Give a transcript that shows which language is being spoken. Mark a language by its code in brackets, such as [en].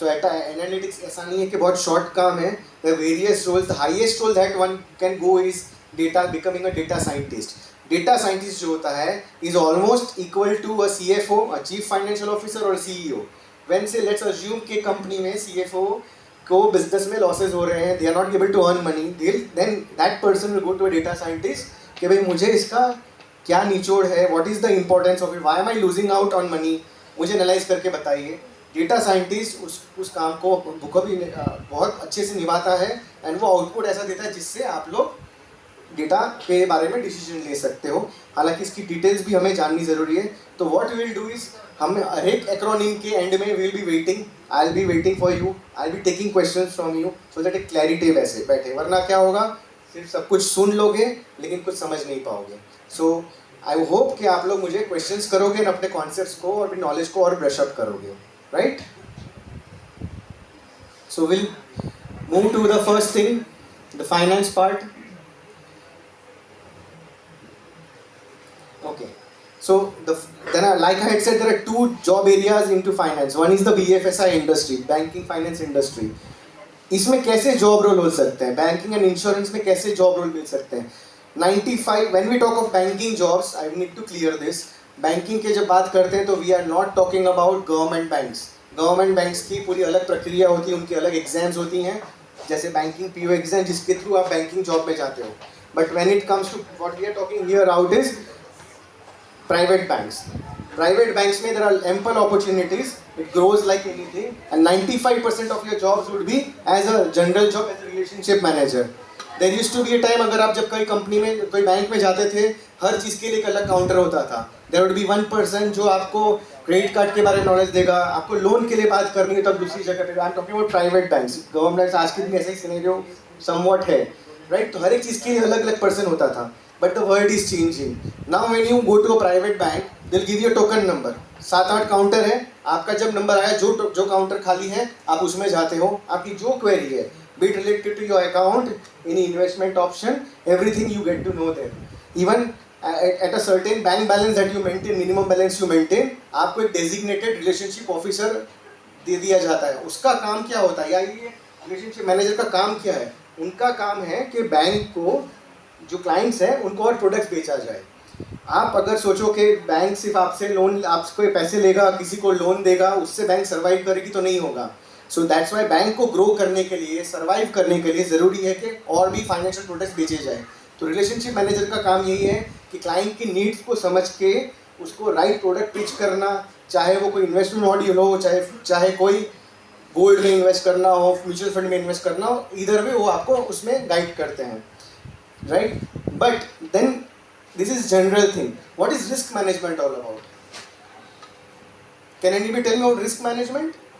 [en] So at analytics [hi] ऐसा नहीं है कि बहुत short काम है. [en] The various roles, the highest role that one can go is data, becoming a data scientist. Data scientist [hi] जो होता है [en] is almost equal to a CFO, a chief financial officer or CEO. When say let's assume [hi] कि company में CFO को business में losses हो रहे हैं, [en] they are not able to earn money, then that person will go to a data scientist [hi] कि भाई मुझे इसका क्या निचोड़ है, [en] what is the importance of it, why am I losing out on money, [hi] मुझे एनालाइज करके बताइए. डेटा साइंटिस्ट उस काम को भी बहुत अच्छे से निभाता है, एंड वो आउटपुट ऐसा देता है जिससे आप लोग डेटा के बारे में डिसीजन ले सकते हो. हालांकि इसकी डिटेल्स भी हमें जाननी ज़रूरी है. [en] तो what we will do is, [hi] हम हर एक एक्रोनिम के एंड में [en] will be waiting, I will be waiting for you, I will be taking questions from you, so that [hi] एक क्लैरिटी वैसे बैठे. वरना क्या होगा, सिर्फ सब कुछ सुन लोगे लेकिन कुछ समझ नहीं पाओगे. [en] so I hope [hi] कि आप लोग मुझे क्वेश्चंस करोगे और अपने कॉन्सेप्ट्स को और अपनी नॉलेज को और ब्रश अप करोगे, right? [en] So we'll move to the first thing, the finance part. Okay. So like I had said, there are two job areas into finance. One is the BFSI industry, banking finance industry. [hi] इसमें कैसे job role हो सकते हैं, banking and insurance में कैसे job role मिल सकते हैं. [en] 95 when we talk of banking jobs, I need to clear this. [hi] Banking के जब बात करते हैं तो [en] We are not talking about government banks. [hi] Government banks की पूरी अलग प्रक्रिया होती है, उनकी अलग एग्जाम्स होती हैं, जैसे बैंकिंग PO एग्जाम जिसके थ्रू आप बैंकिंग जॉब में जाते हो. [en] But when it comes to what we are talking here out is private banks. Private banks में there are ample opportunities, it grows like anything, and 95% of your jobs would be as a general job, as a relationship manager. There used to be a time, [hi] अगर आप जब कोई company में कोई bank में जाते थे, हर चीज़ के लिए एक अलग काउंटर होता था. [en] there would be one person [hi] जो आपको क्रेडिट कार्ड के बारे में नॉलेज देगा, आपको लोन के लिए बात करनी है तब दूसरी जगह पे. [en] I am talking about private banks. [hi] Government banks आज के दिन ऐसा ही सिनेरियो समवॉट है, राइट? तो हर एक चीज़ के लिए अलग अलग पर्सन होता था. [en] But the world is changing. Now when you go to a private bank, they'll give you a token number. [hi] 7-8 counter है, आपका जब नंबर आया, जो काउंटर खाली है आप उसमें जाते हो, आपकी जो क्वेरी है [en] be it related to your account, any investment option, everything you get to know there. Even at a certain bank balance that you maintain, minimum balance you maintain, [hi] आपको एक designated relationship officer दे दिया जाता है. उसका काम क्या होता है, या ये रिलेशनशिप मैनेजर का काम क्या है? उनका काम है कि बैंक को जो क्लाइंट्स हैं उनको और प्रोडक्ट्स बेचा जाए. आप अगर सोचो कि बैंक सिर्फ आपसे लोन, आपसे पैसे लेगा, किसी को लोन देगा, उससे बैंक सर्वाइव करेगी, तो नहीं होगा. सो दैट्स वाई बैंक को ग्रो करने के लिए, सर्वाइव करने के लिए ज़रूरी है कि और भी फाइनेंशियल प्रोडक्ट्स बेचे जाए. तो रिलेशनशिप मैनेजर का काम यही है कि क्लाइंट की नीड्स को समझ के उसको राइट प्रोडक्ट पिच करना, चाहे वो कोई इन्वेस्टमेंट मॉड्यूल हो, चाहे कोई गोल्ड में इन्वेस्ट करना हो, म्यूचुअल फंड में इन्वेस्ट करना हो, इधर भी वो आपको उसमें गाइड करते हैं, right. [en] But then this is general thing. What is risk management all about? Can anybody tell me about risk management?